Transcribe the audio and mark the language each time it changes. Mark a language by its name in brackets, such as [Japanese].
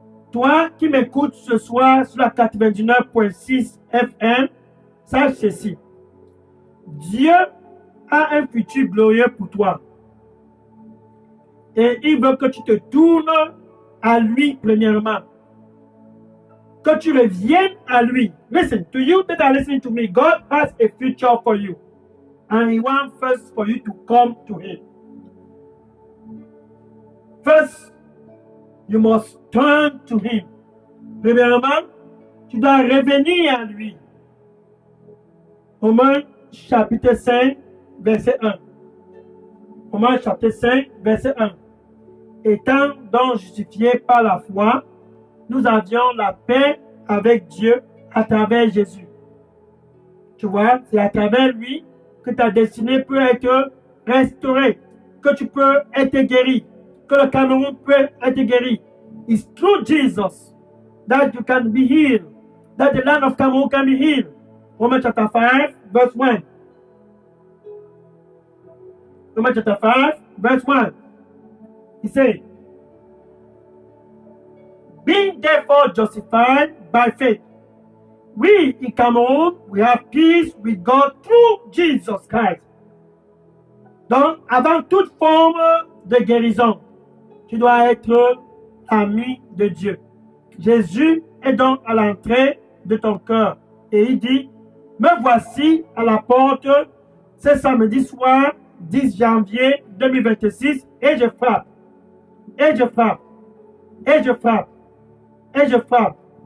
[French] Toi qui m'écoutes ce soir sur la 99.6 FM, sache ceci. Dieu a un futur glorieux pour toi. Et il veut que tu te tournes à lui premièrement. Que tu reviennes à lui. [English] Listen, to you that are listening to me, God has a future for you. And he wants first for you to come to him. First, you must turn to him. [French] Premièrement, tu dois revenir à lui. Romains chapitre 5, verset 1. Romains chapitre 5, verset 1. Étant donc justifiés par la foi, nous avions la paix avec Dieu à travers Jésus. Tu vois, c'est à travers lui que ta destinée peut être restaurée, que tu peux être guéri, que le Cameroun peut être guéri. [English] It's through Jesus that you can be healed, that the land of Cameroon can be healed. Romans chapter 5, verse 1. Romans chapter 5, verse 1. He said, being therefore justified by faith, we in Cameroon, we have peace with God through Jesus Christ. [French] Donc, avant toute forme de guérison, tu dois être ami de Dieu. Jésus est donc à l'entrée de ton cœur et il dit, me voici à la porte ce samedi soir 10 janvier 2026 et je frappe, et je frappe, et je frappe, et je frappe.